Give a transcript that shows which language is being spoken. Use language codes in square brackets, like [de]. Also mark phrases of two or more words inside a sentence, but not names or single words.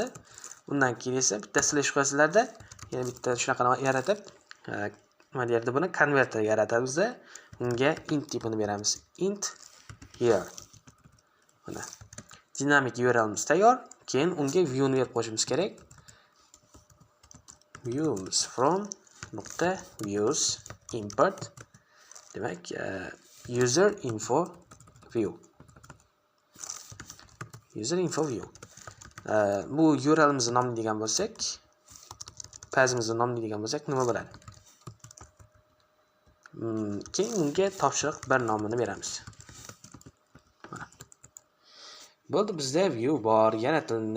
[uz] Undan keyin esa bitta slash qo'yasizlarda, yana bitta shunaqa yaratib, mana yerda buni konverter yaratamiz. Unga int tipini beramiz. [en] Int year. [uz] Mana dinamik URLimiz tayyor. Keyin unga view ni berib qo'yishimiz kerak. [en] Views from .views import. [uz] Demak, [en] user info view. User info view. [uz] Bu URLimizni nomlaydigan bo'lsak, pathimizni nomlaydigan bo'lsak nima bo'ladi? Keyin unga topshiriq bir nomini beramiz. Mana. Bo'ldi, bizda view bor, yaratildi.